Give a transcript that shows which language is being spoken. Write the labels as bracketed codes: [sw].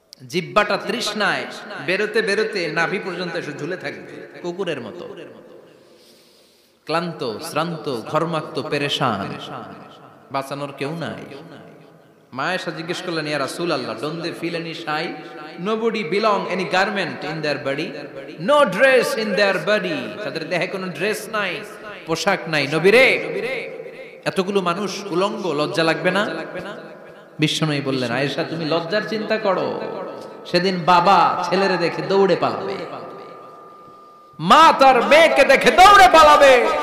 [bn] জিহ্বাটা তৃষ্ণায় বেরোতে বেরোতে নাভি পর্যন্ত এসে ঝুলে থাকবে কুকুরের মতো। ক্লান্ত, শ্রান্ত, ঘর্মাক্ত, পেরেশান, বাঁচানোর কেউ নাই। মায়েশা জিজ্ঞেস করলেন, ইয়া রাসূলুল্লাহ, [en] don't they feel any shy? Nobody belong any garment in their body, no dress in their body. [bn] তাদের দেহে কোনো ড্রেস নাই, পোশাক নাই। নবী রে, এতগুলো মানুষ উলঙ্গ, লজ্জা লাগবে না? বিশ্বনবী বললেন, আয়েশা তুমি লজ্জার চিন্তা করো, সেদিন বাবা ছেলেরে দেখে দৌড়ে পালাবে, মা তার মেয়েকে দেখে দৌড়ে পালাবে।